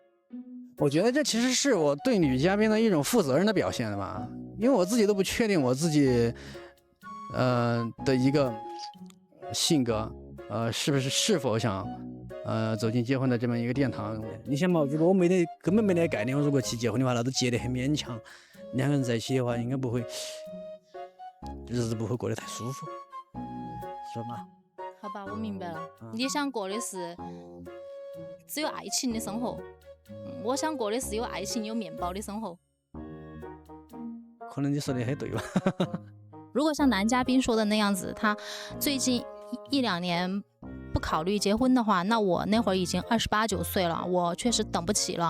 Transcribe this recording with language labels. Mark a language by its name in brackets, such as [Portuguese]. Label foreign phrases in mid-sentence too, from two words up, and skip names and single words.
[Chinese] 我覺得這其實是我對女嘉賓的一種負責任的表現吧，因為我自己都不確定我自己的一個性格是否想走進結婚的這麼一個殿堂。你想嘛，如果我根本沒得概念，我如果去結婚的話，那都結得很勉強。兩個人在一起的話，應該不會日子不會過得太舒服，是吧？好吧，我明白了。你想過的是只有愛情的生活，我想過的是有愛情有面包的生活。可能你說的很對吧？如果像男嘉賓說的那樣子，他最近1-2年不考慮結婚的話，那我那會兒已經28、29歲了，我確實等不起了。